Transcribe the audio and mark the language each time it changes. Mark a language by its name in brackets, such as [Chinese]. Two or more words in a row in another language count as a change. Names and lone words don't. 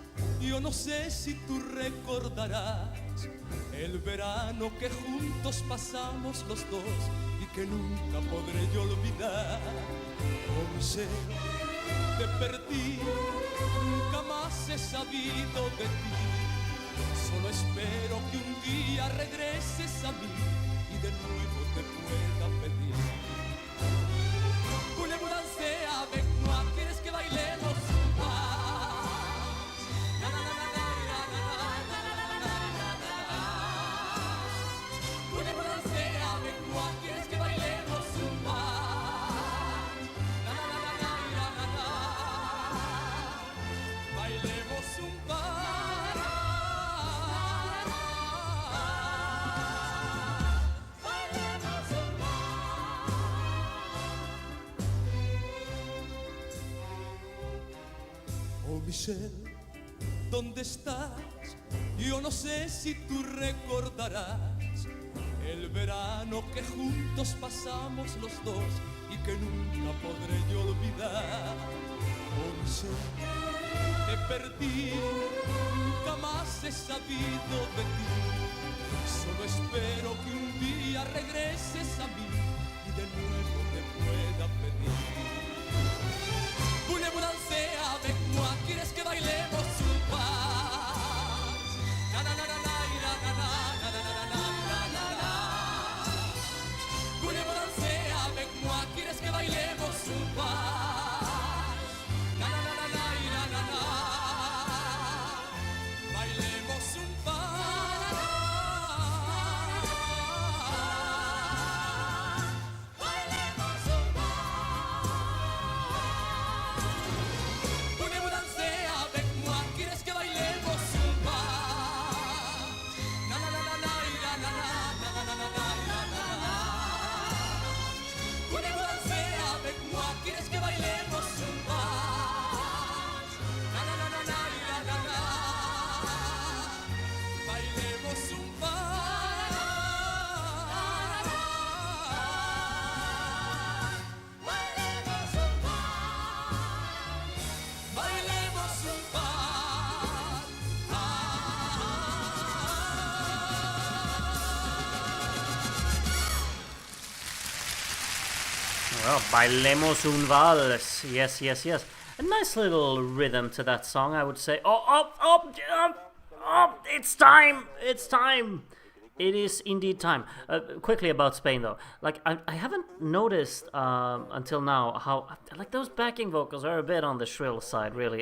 [Spanish] Yo no sé si tú recordarás el verano que juntos pasamos los dos y que nunca podré yo olvidar. Oh Michelle, te perdí, nunca más he sabido de ti. Solo espero que un día regreses a mí y de nuevo te pueda pedir. [French] Voulez-vous danser avec moi? [Spanish] ¿Quieres que bailemos un vals? Na na na na na na na na na na na. [French] Voulez-vous danser avec moi? [Spanish] ¿Quieres que bailemos un vals? Na na na na na na na. Bailemos un vals. Bailemos un vals. Oh Michelle, ¿dónde estás? Yo no sé si tú recordarás el verano que juntos pasamos los dos y que nunca podré yo olvidar. Oh Michelle, te perdí, nunca más he sabido de ti. Solo espero que un día regreses a mí y de nuevo te pueda pedir. [French] Voulez-vous danser avec moi? [Spanish] ¿Quieres que bailemos un pas? Na na na na na na na na na na na na na. [French] Voulez-vous danser avec moi? [Spanish] ¿Quieres que bailemos un pas? Na na na na na na na na. Bailemos un pas. [French] Voulez-vous danser avec moi? [Spanish] ¿Quieres que bailemos un pas? Na na na na na na na na na na na na na. [French] Voulez-vous danser avec moi? [Spanish] ¿Quieres que bailemos un pas? Na na na na na na na na. Bailemos un pas. Bailemos un pas. Bailemos un pas. Well, Bailemos un vals. [English] Yes, yes, yes. A nice little rhythm to that song, I would say. Oh, it's time! It's time! It is indeed time. Quickly about Spain, though. Like, I haven't noticed until now how, like, those backing vocals are a bit on the shrill side, really.